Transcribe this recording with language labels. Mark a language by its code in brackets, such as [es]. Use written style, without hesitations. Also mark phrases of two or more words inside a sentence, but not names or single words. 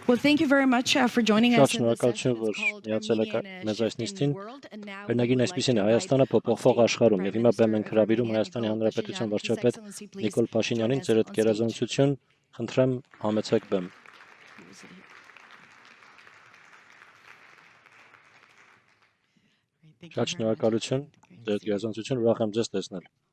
[en] Well, thank you very much for joining us in this session. [hy] Շնորհակալություն, որ միացել եք մեզ այս նիստին։ Վերնագին այսպեսին է Հայաստանը փոփոխվող աշխարհում եւ հիմա բեմ ենք հրավիրում Հայաստանի Հանրապետության վարչապետ Նիկոլ Փաշինյանին ձեր այդ գերազանցություն, խնդրեմ համեցեք բեմ։ Շատ շնորհակալություն, ձեր գերազանցություն, ուրախ եմ ձեզ տեսնել։